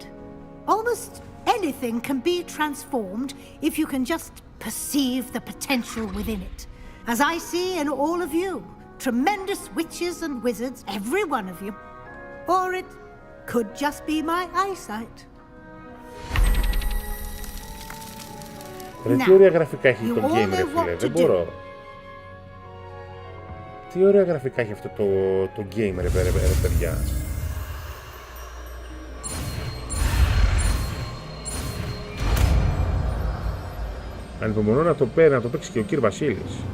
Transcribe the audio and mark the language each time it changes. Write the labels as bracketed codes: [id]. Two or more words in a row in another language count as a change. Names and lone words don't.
[en] Almost anything can be transformed if you can just perceive the potential within it. As I see in all of you, tremendous witches and wizards, every one of you. Or it could just be my eyesight. [el] Τι ωραία γραφικά έχει το game ρε φίλε, δεν μπορώ. Τι ωραία γραφικά έχει αυτό το game ρε παιδιά. Ανυπομονώ να το παίξει και ο κύριος Βασίλης.